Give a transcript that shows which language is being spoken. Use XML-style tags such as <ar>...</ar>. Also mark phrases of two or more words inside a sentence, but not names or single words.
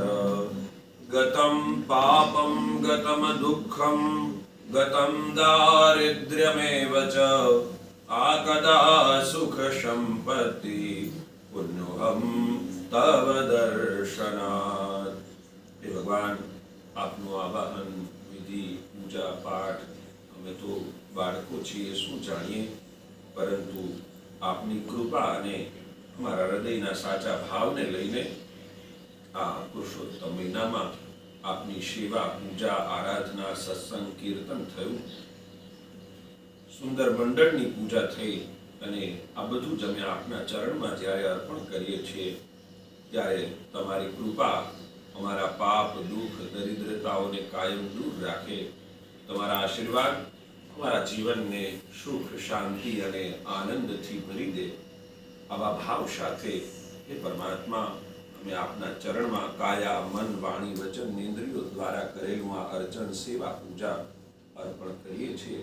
<sa>गतं पापं गतं दुःखं गतं दारिद्र्यमेव च आकदा सुख संपत्ति पुण्योऽहं तव दर्शनात्।</sa> <gu>હે ભગવાન आपનું આવાહન વિધિ પૂજા પાઠ અમે તો બાળકો છીએ શું જાણીએ, પરંતુ આપની કૃપા અને અમારા હૃદયના સાચા ભાવને લઈને આ પુરુષોત્તમ મહિનામાં આપની સેવા પૂજા આરાધના સત્સંગ કીર્તન થયું, સુંદર મંડળની પૂજા થઈ અને આ બધું જ અમે આપના ચરણમાં જ્યારે અર્પણ કરીએ છીએ ત્યારે તમારી કૃપા હમારા પાપ દુખ દરિદ્રતાઓ ને કાયમ દૂર રાખે। તમારા આશીર્વાદ હમારા જીવન ને સુખ શાંતિ અને આનંદ થી ભરી દે। આવા ભાવ સાથે હે પરમાત્મા અમે આપના ચરણ માં કાયા મન વાણી વચન ઇંદ્રિયો દ્વારા કરેલૂ આ અર્ચન સેવા પૂજા અર્પણ કરીએ છીએ।</gu>